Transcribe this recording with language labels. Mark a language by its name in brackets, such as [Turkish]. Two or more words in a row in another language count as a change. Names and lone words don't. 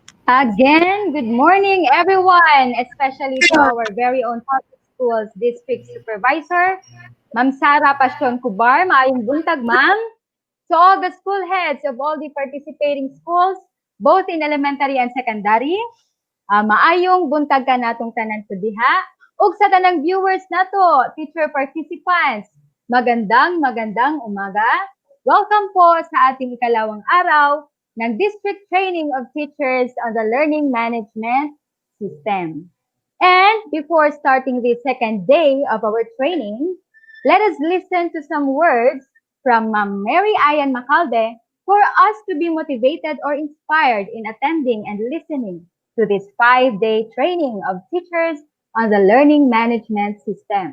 [English] Again, good morning, everyone, especially to our very own public schools district supervisor, Ma'am Sara Pasyon Kubar. [Cebuano] Maayong buntag, ma'am. [English] To all the school heads of all the participating schools, both in elementary and secondary, [Cebuano] maayong buntag ka natong tanan sa diha. Ug sa tanang viewers nato, [English] teacher participants, [Filipino] magandang umaga. Welcome po sa ating ikalawang araw ng District Training of Teachers on the Learning Management System. [English] And before starting the second day of our training, let us listen to some words from Ma'am Mary Ayan Macalde for us to be motivated or inspired in attending and listening to this 5-day training of teachers on the learning management system.